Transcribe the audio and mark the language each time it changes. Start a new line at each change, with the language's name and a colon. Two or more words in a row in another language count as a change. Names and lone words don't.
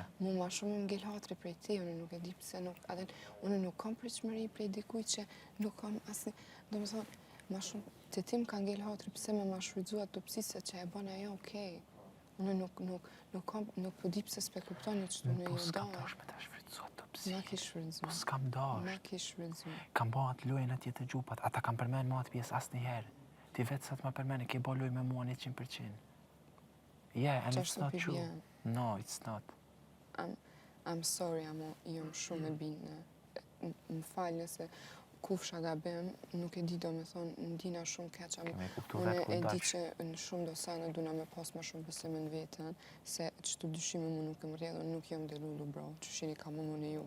Albanian: Mu ma shumë më ngell hatri prej ti, unë nuk e di pse unë nuk kam pritshmëri prej dikuj që nuk kam asnjë, do më thonë, ma shumë të tim ka ngell hatri pse me ma shfrytzu ato psise që e bën ajo okej. Unë nuk po di pse s'pe kuptoni që unë Po jo s'kam dash. dash me ta shfrytzu ato psi. Ma ki shfrytzu. Po s'kam dash. Ma ki shfrytzu. Kam bo atë lojën atje të gjupat, ata kam përmen ma atë pjesë asnjëherë. Ti vetë sa të ma përmen e ke bo lojë me mua 100%.
English: Yeah, and it's not true. No, it's not. I'm sorry,
Albanian: amo, jam shumë e bine. Më falë nëse kufsha gabim, nuk e di do me thonë, ndina shumë keq, unë e di që në shumë dosane duna me pas ma shumë besime në vetën, se që të dyshime mu nuk e më rrjedhë, nuk jam delullu, bro, që shini ka munoni ju.